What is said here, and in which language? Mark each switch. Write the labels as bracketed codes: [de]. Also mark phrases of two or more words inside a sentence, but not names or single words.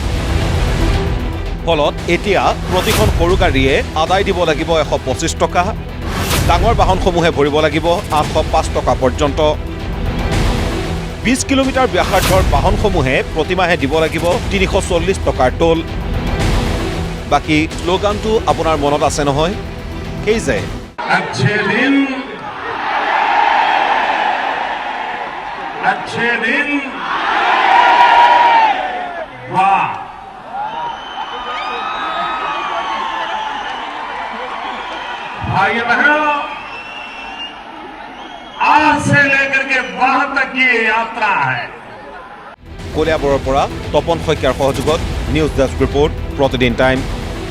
[as] ফলত এতিয়া প্ৰতিখন সৰু গাড়ীয়ে আদায় দিব লাগিব 125 টকা, ডাঙৰ বাহনসমূহে ভৰিব লাগিব 805 টকা পৰ্যন্ত। 20 কিলোমিটাৰ ব্যাসাৰ্ধৰ বাহনসমূহে প্ৰতিমাহে দিব লাগিব 340 টকাৰ টোল। বাকী শ্লোগানটো আপোনাৰ মনত আছে নহয়, সেই যে [hi] अच्छे दिन वाह। भाई बहनों, आज से लेकर के वहां तक की यात्रा है। [as] কলিয়াবৰৰ পৰা তপন শইকীয়াৰ সহযোগত [en] news desk report, [as] প্ৰতিদিন টাইম।